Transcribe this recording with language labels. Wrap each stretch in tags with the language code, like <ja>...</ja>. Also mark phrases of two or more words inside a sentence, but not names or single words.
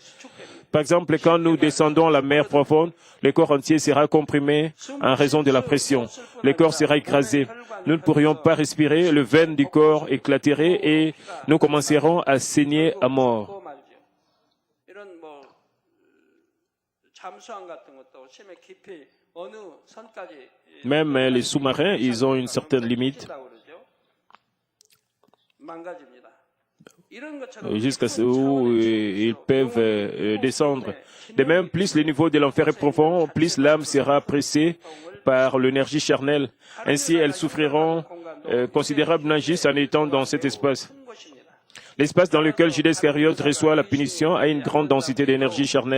<fr>Par exemple, quand nous descendons à la mer profonde, le corps entier sera comprimé en raison de la pression. Le corps sera écrasé. Nous ne pourrions pas respirer, le veine du corps éclaterait et nous commencerons à saigner à mort.</fr> <ko>잠수함 같은 것도 심해 깊이 어느 선까지</ko> <fr>Même les sous-marins, ils ont une certaine limite</fr> <ko>망가집니다. 이런 것처럼</ko> <fr>jusqu'à ce où ils peuvent descendre. De même, plus le niveau de l'enfer est profond, plus l'âme sera pressée par l'énergie charnelle. Ainsi, elles souffriront considérablement juste en étant dans cet espace. L'espace dans lequel Judas Iscariote reçoit la punition a une grande densité d'énergie charnelle.</fr>